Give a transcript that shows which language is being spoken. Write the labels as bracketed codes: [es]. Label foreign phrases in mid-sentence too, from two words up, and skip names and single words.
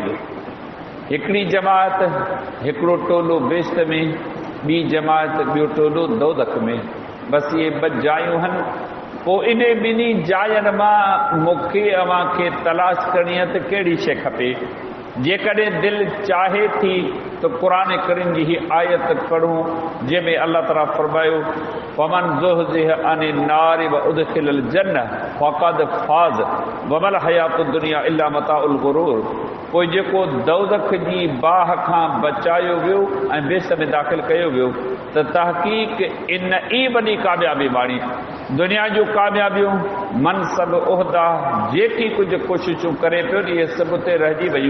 [sd] हिकिड़ी जमात हिकिड़ो टोलो बेहिश्त में, ॿी जमात ॿियो टोलो दोज़ख में। बसि इहे ॿ जायूं आहिनि। पोइ इन ॿिन्ही जायुनि मां मूंखे अव्हां खे तलाश करणी आहे त कहिड़ी शइ खपे। जेकॾहिं दिलि चाहे थी त क़ुरान करीम जी हीअ आयत पढ़ूं जंहिंमें अल्लाह ताला फरमायो [ar] ومن زحزح عن النار وأدخل الجنة فقد فاز وما الحياة الدنيا إلا متاع الغرور. [sd] पोइ जेको दोज़ख जी बाह खां बचायो वियो ऐं बेहिश्त में दाख़िल कयो वियो त तहक़ीक़ इन ई वॾी कामयाबी माणी। दुनिया जूं कामयाबियूं मनसब उहिदा जेकी कुझु कोशिशूं करे पियो इहे सभु ते रहिजी वियूं।